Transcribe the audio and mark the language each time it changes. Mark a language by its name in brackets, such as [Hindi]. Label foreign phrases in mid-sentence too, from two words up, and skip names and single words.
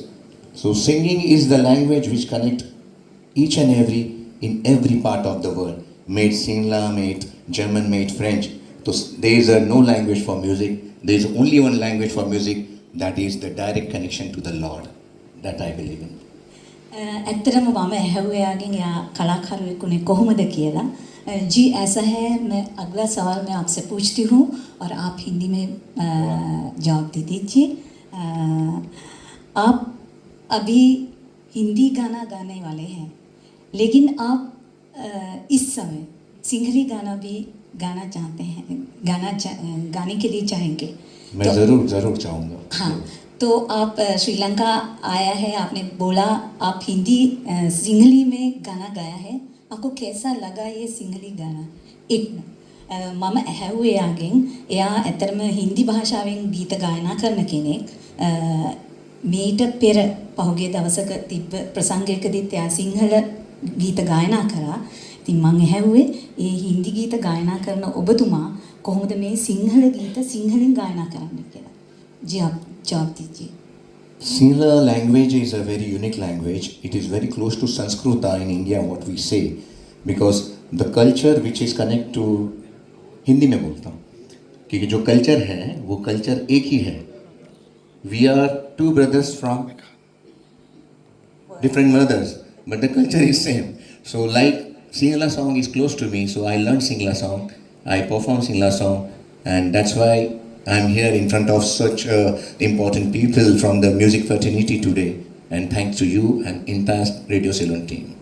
[English] So singing is the language which connects each and every in every part of the world. Made Sinhala, made German, made French. So there is no language for music. There is only one language for music. That is the direct connection to the Lord. That I believe in. [Sinhala] ඇත්තටම මම ඇහුවේ යාගෙන් එයා කලාකාරයෙකුනේ කොහොමද කියලා. [Hindi] जी ऐसा है, मैं अगला सवाल मैं आपसे पूछती हूँ और आप हिंदी में जवाब दे दीजिए. आप अभी हिंदी गाना गाने वाले हैं, लेकिन आप इस समय सिंहली गाना भी गाना चाहते हैं, गाने के लिए चाहेंगे? मैं तो, ज़रूर चाहूँगा. हाँ, तो आप श्रीलंका आया है, आपने बोला आप हिंदी सिंहली में गाना गाया है, आपको कैसा लगा ये सिंहली गाना? [Sinhala] एक මම ඇහැව්වේ යාගෙන් එයා ඇත්තටම හින්දි භාෂාවෙන් ගීත ගායනා කරන කෙනෙක්. මීට පෙර පහුගිය දවසක තිබ්බ ප්‍රසංගයකදීත් එයා සිංහල ගීත ගායනා කරා. ඉතින් මම ඇහැව්වේ ඒ හින්දි ගීත ගායනා කරන ඔබතුමා කොහොමද මේ සිංහල ගීත සිංහලෙන් ගායනා කරන්නේ කියලා. [Hindi] जी आप जवाब दीजिए. [English] Sinhala language is a very unique language. It is very close to Sanskrita in India, what we say, because the culture which is connected to [Hindi] हिंदी में बोलता हूँ क्योंकि जो कल्चर है वो कल्चर एक ही है. [English] We are two brothers from different mothers, but the culture is same. So like Sinhala song is close to me, so I learned Sinhala song, I perform Sinhala song, and that's why I'm here in front of such important people from the music fraternity today, and thanks to you and entire Radio Ceylon team.